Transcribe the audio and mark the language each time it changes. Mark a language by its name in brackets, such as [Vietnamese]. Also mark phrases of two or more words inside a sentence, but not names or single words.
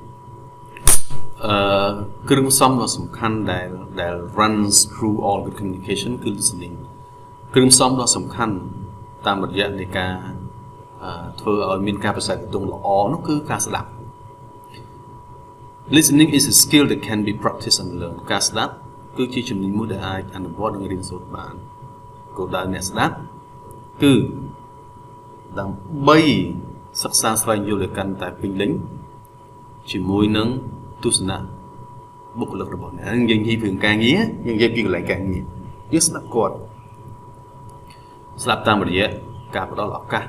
[Khmer] គ្រឿងផ្សំដ៏សំខាន់ដែល [English] runs through all good communication [Khmer] គឺ listening គ្រឿងផ្សំដ៏សំខាន់តាមរយៈនៃការធ្វើឲ្យមានការប្រសើរទងល្អនោះគឺការស្ដាប់ [English] Listening is a skill that can be practiced and [Khmer] learned ការស្ដាប់គឺជាជំនាញមួយដែលអាចអនុវត្តនិងរៀនសូត្របានគោលដៅអ្នកស្ដាប់គឺដើម្បីសិក្សាស្វែងយល់ឲ្យកាន់តែពេញលេញជាមួយនឹងទ ស្សនៈបុគ្គលិករបស់អ្នកយើងនិយាយពីការងារយើងនិយាយពីកន្លែងការងារយើងស្ដាប់គាត់ស្ដាប់តាមរយៈការផ្ដល់ឱកាស